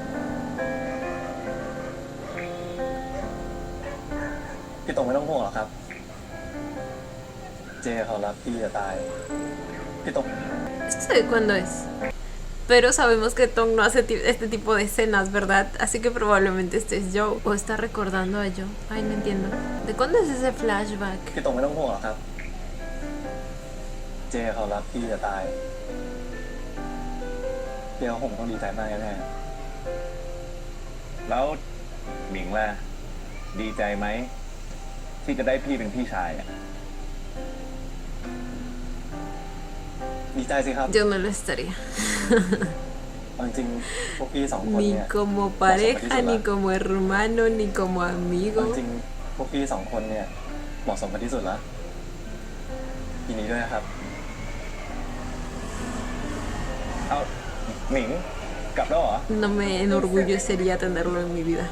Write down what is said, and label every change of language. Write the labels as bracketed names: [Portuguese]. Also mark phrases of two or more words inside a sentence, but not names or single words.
[Thai] พี่ตรงไม่ต้องห่วงหรอกครับ เจเขารักพี่จะตาย พี่ตรง [Spanish] ¿Esto de cuándo es? Pero sabemos que Tong no hace este tipo de escenas, ¿verdad? Así que probablemente este es Joe. O está recordando a Joe. Ay, no entiendo. ¿De cuándo es ese flashback? [Thai] พี่ตรงไม่ต้องห่วงหรอกครับ เจเขารักพี่จะตายพี่เขาคงต้องดีใจมากแน่ๆแล้วหมิงล่ะ ดีใจไหม ที่จะได้พี่เป็นพี่ชายอ่ะ ดีใจสิครับ [Spanish] Yo no lo estaría. [Thai] เอาจริงๆพวกพี่2 คน [Spanish] Ni [Thai] เนี่ย [Spanish] como pareja, ni como hermano, ni como [Thai] เอา [Spanish] amigo. [Thai] จริงๆพวกพี่2 คนเนี่ยเหมาะสมกันที่สุดแล้วยินดีด้วยนะครับ เอาหมิง กลับแล้วเหรอ [Spanish] No me enorgullecería tenerlo en mi vida.